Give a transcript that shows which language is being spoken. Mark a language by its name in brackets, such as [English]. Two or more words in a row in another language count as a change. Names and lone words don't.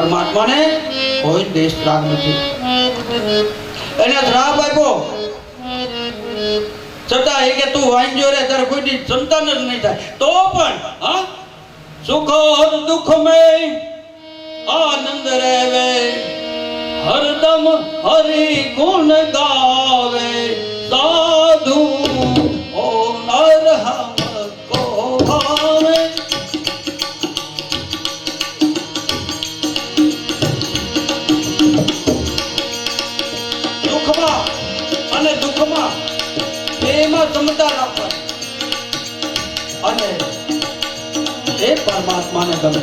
[Gujarati] પરમાત્માને કોઈ દેશ રાગ નથી. એને શ્રાપ આપ્યો છતાં એ કે તું વાંજ્યો રે તારે કોઈ દી સંતાન જ નહીં થાય. તો પણ હા સુખ [Hindi] और दुख में आनंद रहवे हरदम हरि गुण गावे साधु ओ नर हमको भावे. [Gujarati] સુખમાં અને દુઃખમાં એમાં સમતા રાખવાની અને એ પરમાત્માને ગમે.